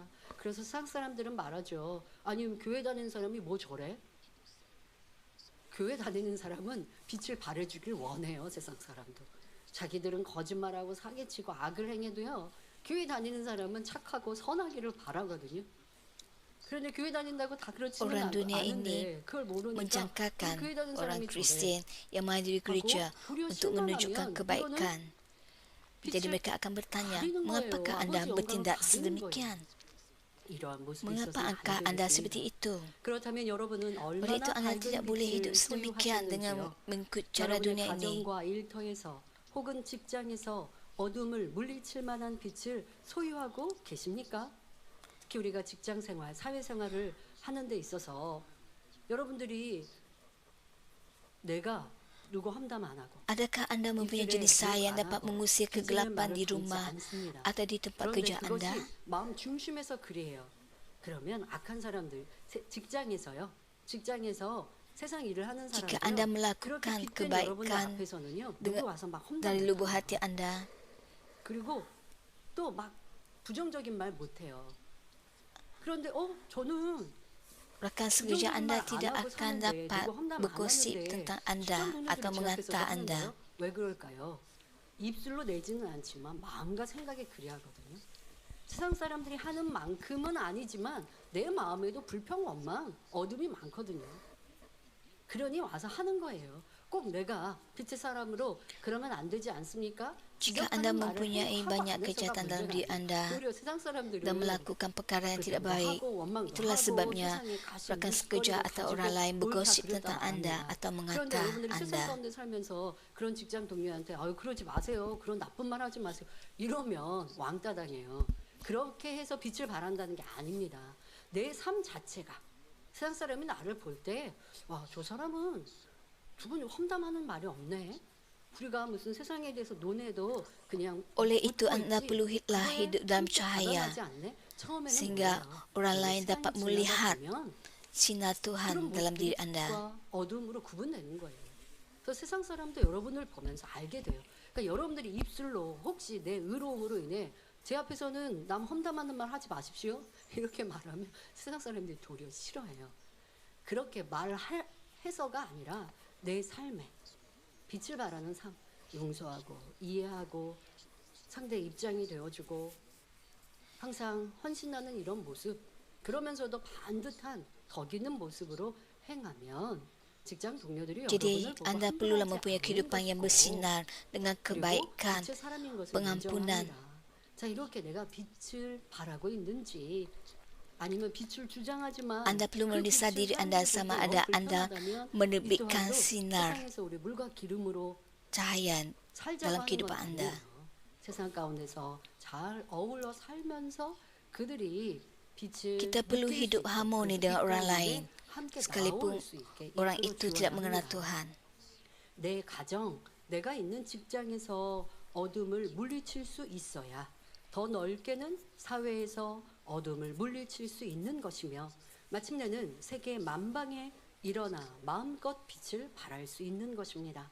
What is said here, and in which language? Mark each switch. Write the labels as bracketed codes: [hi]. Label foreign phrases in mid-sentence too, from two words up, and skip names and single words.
[ko] 그래서 세상 사람들은 말하죠. 아니 교회 다니는 사람이 뭐 저래? 교회 다니는 사람은 빛을 발해주길 원해요. 세상 사람도. 자기들은 거짓말하고 사기치고 악을 행해도요. 교회 다니는 사람은 착하고 선하기를 바라거든요. 그런데 교회 다닌다고 다 그렇지는 [ms] Orang dunia ini [ko] 않은데 그걸 모르니까 [ms] menjangkakan [ko] 교회 다니는 [ms] orang [ko] 사람이 [ms] Kristian yang menghadiri gereja untuk menunjukkan kebaikan. Jadi mereka akan bertanya, mengapakah anda bertindak sedemikian? [ko] 이러한 모습이 [ms] Mengapa [ko] 있어서는 안 [ms] Anda [ko] 되겠습니다. [ms] seperti itu? [ko] 그렇다면 여러분은 [ms] Oleh itu [ko] 얼마나 [ms] Anda tidak [ko] 밝은 [ms] boleh hidup [ko] 빛을 [ms] sedemikian dengan [ko] 소유하셨는지요. [ms] mengikut cara [ko] 여러분의 [ms] dunia ini. [ko] 가정과 일터에서 혹은 직장에서 어둠을 물리칠 만한 빛을 소유하고 계십니까? 특히 우리가 직장 생활, 사회 생활을 하는 데 있어서 여러분들이 내가 누구 험담 안 하고 [ms] Adakah Anda mempunyai jenis saya yang dapat mengusir kegelapan di rumah atau di tempat [ko] 그런데 [ms] kerja Anda? [ko] 그것이 마음 중심에서 그래요. 그러면 악한 사람들 직장에서요. 직장에서 세상 일을 하는 [ms] Jika [ko] 사람들 [ms] Anda [ko] 그렇게 [ms] melakukan [ko] 빛된 여러분들 [ms] kebaikan [ko] 앞에서는요. 누구 [ms] dengan [ko] 와서 막 [ms] dari lubuk [ko] 험담해요. [ms] hati Anda, [ko] 그리고 또 막 부정적인 말 못해요. 그런데 저는 [ms] rakan sekerja Anda tidak akan dapat bergosip tentang Anda atau mengata Anda. [ko] 왜 그럴까요? 입술로 내지는 않지만 마음과 생각에 그리하거든요. 세상 사람들이 하는 만큼은 아니지만 내 마음에도 불평, 원망, 어둠이 많거든요. 그러니 와서 하는 거예요. 꼭 내가 빛의 사람으로 그러면 안 되지 않습니까? [ms] Jika Anda mempunyai banyak kejahatan dalam diri Anda dan melakukan perkara yang tidak baik, itulah sebabnya rakan sekerja atau orang lain bergosip tentang Anda atau mengata Anda. [ko] 가운데 살면서 그런 직장 동료한테 그러지 마세요. 그런 나쁜 말 하지 마세요. 이러면 왕따 당해요. 그렇게 해서 빛을 발한다는 게 아닙니다. 내 삶 자체가 세상 사람이 나를 볼 때 와, 저 사람은 두분 험담하는 말이 없네. 우리가 무슨 세상에 대해서 논해도 그냥 [ms] Oleh itu Anda perlulah hidup dalam cahaya sehingga orang lain dapat melihat sinar Tuhan dalam diri Anda. [ko] 어둠으로 구분되는 거예요. 그래서 세상 사람도 여러분을 보면서 알게 돼요. 그러니까 여러분들이 입술로 혹시 내 의로움으로 인해 제 앞에서는 남 험담하는 말 하지 마십시오. 이렇게 말하면 세상 사람들이 도리어 싫어해요. 그렇게 말해서가 아니라 내 삶에 빛을 발하는 삶, 용서하고 이해하고 상대의 입장이 되어주고 항상 헌신하는 이런 모습, 그러면서도 반듯한 덕 있는 모습으로 행하면 직장 동료들이 [ms] Jadi [ko] 여러분을 보고 [ms] Anda perlulah [ko] 한심하지 [ms] mempunyai [ko] 않는 [ms] kehidupan yang [ko] 것이고 [ms] bersinar dengan [ko] 그리고 [ms] kebaikan, [ko] 빛의 사람인 것을 [ms] pengampunan. [ko] 인정합니다. 자, 이렇게 내가 빛을 발하고 있는지 아니면 빛을 주장하지만 [ms] Anda perlu [ko] 그 [ms] memeriksa [ko] 빛을 [ms] diri Anda sama ada Anda [ko] 불편하다면 [ms] menerbitkan [ko] 이 또한도 [ms] sinar [ko] 세상에서 우리 물과 기름으로 [ms] cahaya [ko] 살자고 [ms] dalam [ko] 하는 [ms] kehidupan [ko] 건 [ms] Anda. [ko] 아니에요. 세상 가운데서 잘 어울러 살면서 그들이 빛을 [ms] Kita perlu [ko] 느낄 수 [ms] hidup [ko] 있게, [ms] harmoni [ko] 그래서 [ms] dengan orang [ko] 빛 [ms] lain [ko] 가운데 함께 [ms] sekalipun [ko] 나올 수 있게 [ms] orang [ko] 이끌어 [ms] itu [ko] 주어야 [ms] tidak mengenal [ko] 합니다. [ms] Tuhan. [ko] 내 가정, 내가 있는 직장에서 어둠을 물리칠 수 있어야 더 넓게는 사회에서 어둠을 물리칠 수 있는 것이며 마침내는 세계 만방에 일어나 마음껏 빛을 발할 수 있는 것입니다.